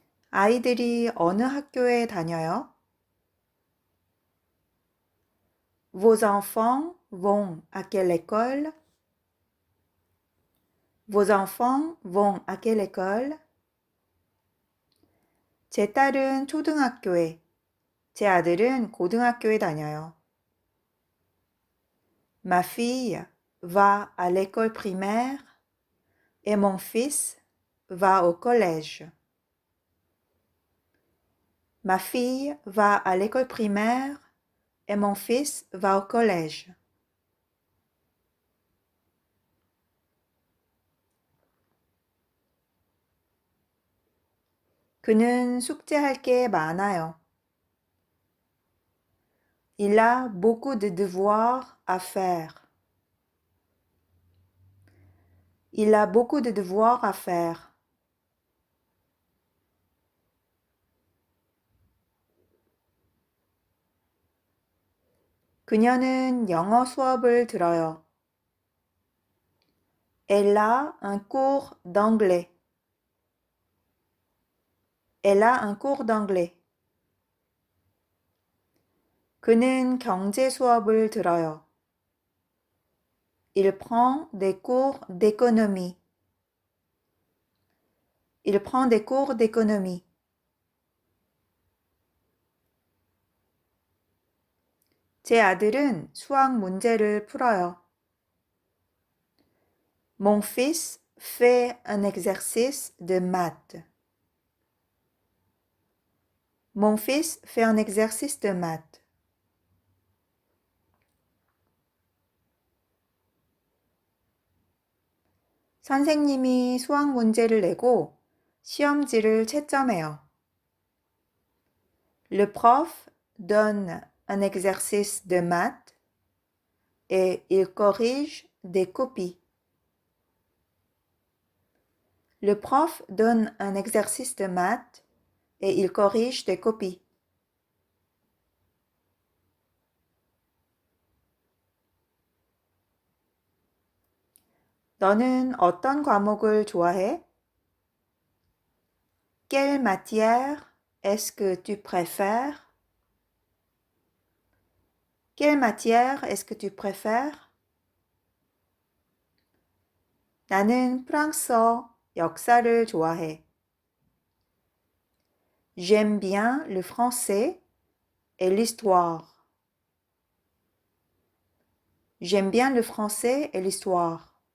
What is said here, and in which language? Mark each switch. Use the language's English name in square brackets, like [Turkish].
[Korean] 아이들이 어느 학교에 다녀요? [French] Vos enfants vont à quelle école? Vos enfants vont à quelle école? [Korean] 제 딸은 초등학교에, 제 아들은 고등학교에 다녀요. [French] Ma fille va à l'école primaire et mon fils va au collège. Ma fille va à l'école primaire et mon fils va au collège. [Korean] 그는 숙제할 게 많아요. [French] Il a beaucoup de devoirs à faire. Il a beaucoup de devoirs à faire. [Korean] 그녀는 영어 수업을 들어요. [French] Elle a un cours d'anglais. Elle a un cours d'anglais. [Korean] 그는 경제 수업을 들어요. [French] Il prend des cours d'économie. Il prend des cours d'économie. [Korean] 제 아들은 수학 문제를 풀어요. [French] Mon fils fait un exercice de maths. Mon fils fait un exercice de maths. [Korean] 선생님이 수학 문제를 내고 시험지를 채점해요. [French] Le prof donne un exercice de maths et il corrige des copies. Le prof donne un exercice de maths et il corrige des copies. [Korean] 너는 어떤 과목을 좋아해? [French] Quelle matière est-ce que tu préfères? Quelle matière est-ce que tu préfères? [Korean] 나는 프랑스어, 역사를 좋아해. [French] J'aime bien le français et l'histoire. J'aime bien le français et l'histoire.